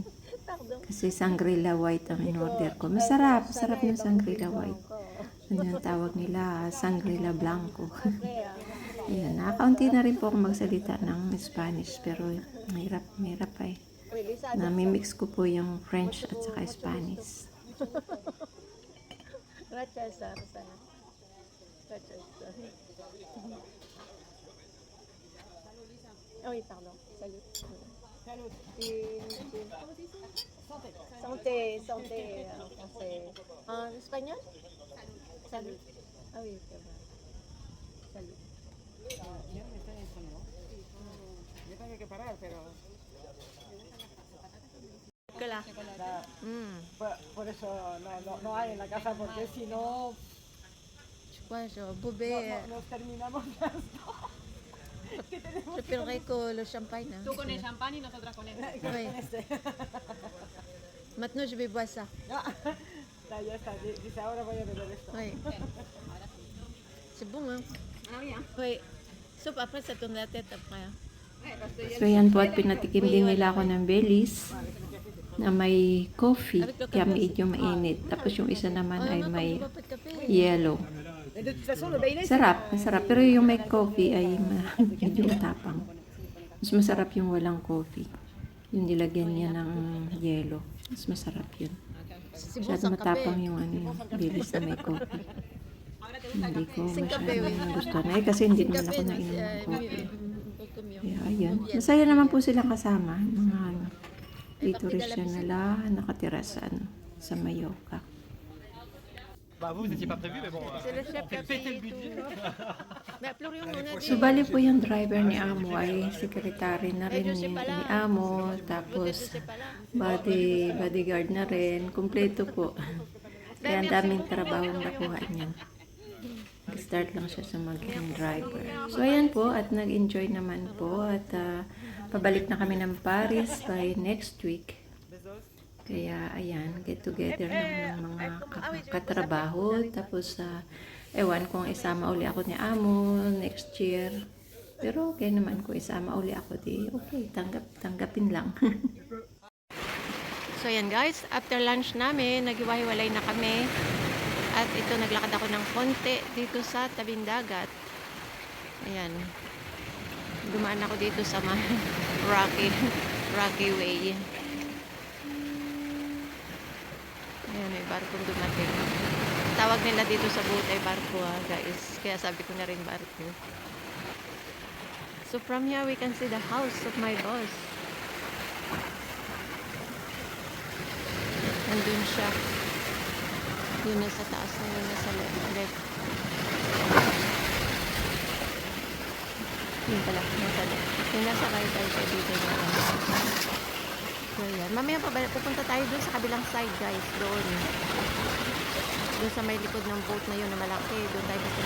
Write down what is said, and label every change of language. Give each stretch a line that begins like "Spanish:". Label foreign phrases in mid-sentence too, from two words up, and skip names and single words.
Filipino: Kasi Sangrila white ang in-order ko. Masarap. Masarap yung Sangrila white. Ano yung tawag nila? Sangrila blanco. Ayan, nakakaunti na rin po akong magsalita ng Spanish. Pero mahirap eh. Nami-mix ko po yung French at saka Spanish.
French: Oui, pardon. Salut. Salut. Santé, santé en français. En espagnol? Salut. Ah oui, c'est bon. Salut.
Spanish: Yo tengo que parar, pero Kala. Por eso no hay en la casa, porque si no
French: Quoi, genre, Bobé.
Spanish: Nos terminamos las dos.
French: Je paierai con le champagne. Hein.
Spanish: Tú con el champán y nosotras con este.
French: Oui. Maintenant, je vais boire ça.
Spanish: Ya está, dice ahora voy a beber esto.
French: Oui. C'est bon, hein? Ah, bien. Oui. Sauf après, ça tourne la tête après. Hein.
Filipino: So yan po at pinatikim din nila ako ng Baileys na may coffee, kaya medyo mainit. Tapos yung isa naman ay may yellow.
French: Et de toute façon, le Bailey,
Filipino: Sarap, masarap. Pero yung may coffee ay medyo matapang. Mas masarap yung walang coffee. Yung nilagyan niya ng yellow. Mas masarap yun.
French: C'est bon,
Filipino: Masyado
French: sans
Filipino: matapang
French: café.
Filipino: yung Baileys na may coffee. Hindi ko
Spanish: Sin café, oui.
Filipino: masyadong gusto na. Kasi hindi
Spanish: Sin
Filipino: naman
Spanish: café,
Filipino: ako
French: non,
Filipino: nainom ng
French: c'est
Filipino: coffee.
French: mieux. Beaucoup mieux.
Filipino: Kaya ayan. Masaya naman po silang kasama. Mga ano, dito rin siya nala nakatira sa ano, sa Mallorca.
French: Bah vous n'étiez pas prévu, mais bon, C'est le chef on qui a fait péter le payé budget. tout. Mais Florian, on a dit.
Filipino: So, bali po yung driver ni Amo ay sekretary na rin ni Amo. Tapos, bodyguard na rin. Kumpleto po. Kaya ang daming trabaho nakuha niya. Nag-start lang siya sa maging driver. So, ayan po. At nag-enjoy naman po. At pabalik na kami ng Paris
English: by next week.
Filipino: Kaya, ayan,
English: get together
Filipino: ng mga katrabaho. Tapos, ewan kung isama uli ako ni Amo
English: next year.
Filipino: Pero okay naman kung isama uli ako, di okay, tanggapin lang. So yan guys,
English: after lunch
Filipino: namin, naghiwa-hiwalay na kami. At ito, naglakad ako ng konti dito sa tabing dagat. Ayan. Dumaan ako dito sa
English: rocky way.
Filipino: Ayan, may barkong dumating. Tawag nila dito sa boat ay barko guys. Kaya sabi ko na rin barko.
English: So from here, we can see the house of my boss.
Filipino: Nandun siya. Yun nasa taas na yun, nasa left. Yun pala, nasa left. Yung nasa right ay dito na lang. So yan, mamaya pupunta tayo dun sa kabilang side guys, doon sa may likod ng boat na yun na malaki, doon tayo pupunta.